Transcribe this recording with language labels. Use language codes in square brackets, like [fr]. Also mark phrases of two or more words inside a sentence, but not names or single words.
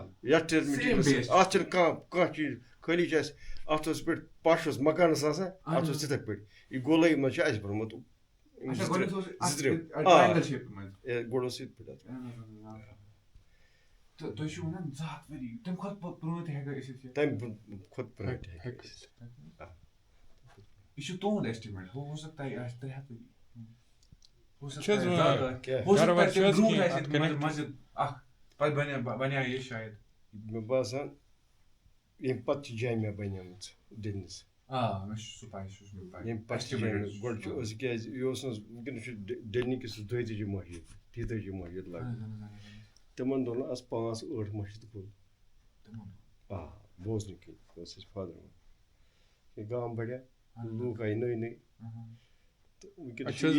[ks] یَتھ چھِ مِٹیٖریَل اَتھ چھِنہٕ کانٛہہ چیٖز خٲلی چھِ اَسہِ اَتھ اوس پٮ۪ٹھ پَش اوس مکانَس آسان اَتھ اوس تِتھَے پٲٹھۍ یہِ گولٲیی منٛز چھِ اَسہِ بوٚرمُت گۄڈٕ اوس یِتھ پٲٹھۍ تہٕ تُہۍ چھِو وَنان 2 ہَتھ ؤری تَمہِ کھۄتہٕ پرٛون تہِ ہٮ۪کان ٲسِتھ تَمہِ کھۄتہٕ پرٛٲنۍ تہِ ہٮ۪کہِ ٲسِتھ. یہِ چھُ تُہُنٛد estimate [ur] ہو سکتا ہے [ks] یہِ آسہِ 3 ہَتھ ؤری مسجد اکھ پَتہٕ بَنیٛاو یہِ شاید مےٚ باسان ییٚمہِ پَتہٕ چھِ جامیا بَنیمٕژ دِلنِس مےٚ چھُ سُہ پاے سُہ چھُ مےٚ پاے ییٚمہِ پَتہٕ چھِ گۄڈٕ چھُ أسۍ کیٛازِ یہِ اوس نہٕ وٕنکٮ۪نَس چھُ ڈٮ۪لنِکِس 32 مسجد 33 مسجد لَگ تِمن دۄہن آسہٕ 5-8 مسجد کُل بوزنہٕ کِنۍ اوس اَسہِ فادر وَنان یہِ گام بَڑیا لوٗکھ آیہِ نٔے نٔے تہٕ وٕنکٮ۪نَس